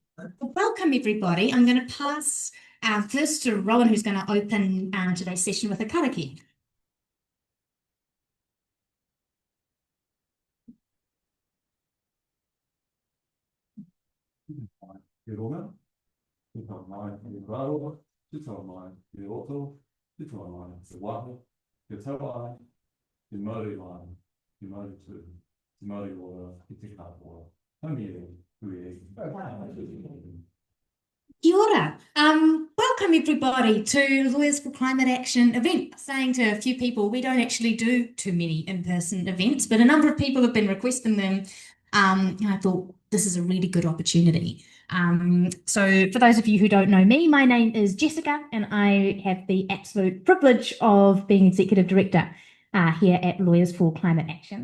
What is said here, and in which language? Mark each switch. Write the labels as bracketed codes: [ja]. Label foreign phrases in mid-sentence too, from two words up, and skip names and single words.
[en] Welcome, everybody. I'm going to pass first to Rohan, who's going to open today's session with a karakia. [mi] Te ronga, te tau mai te rāua, te tau mai te oto, te tau mai te waho, te tau ai, te mauri mai, te mauri tū, te mauri ora, te kāpua. Haumi e, hui e. Kia ora. [en] Welcome, everybody, to Lawyers for Climate Action event. Saying to a few people, we don't actually do too many in-person events, but a number of people have been requesting them. And I thought this is a really good opportunity. So for those of you who don't know me, my name is Jessica, and I have the absolute privilege of being Executive Director here at Lawyers for Climate Action.